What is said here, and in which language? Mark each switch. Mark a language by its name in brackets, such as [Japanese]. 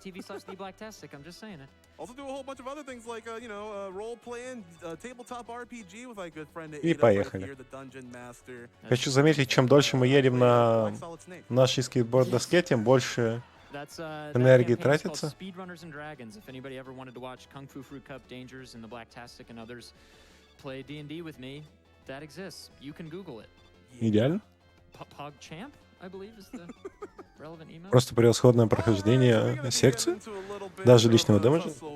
[English] Also do a whole bunch of other things like, role-playing, tabletop RPG with my good friend [Russian] И [English] Ada [Russian] поехали. [English] here, the Dungeon Master. [Russian] Хочу заметить, чем дольше мы едем на нашей скейтборд-доске, тем больше энергии тратится. [English] Speedrunners and Dragons. If anybody ever wanted to watch Kung Fu Fruit Cup, Dangers, and the Blacktastic and others play D&D with me, that exists. You can Google it. [Russian] Идеально. [English] PogChamp, I believe, is the relevant email. [Russian] Просто превосходное прохождение секции, даже личного дэмэджа.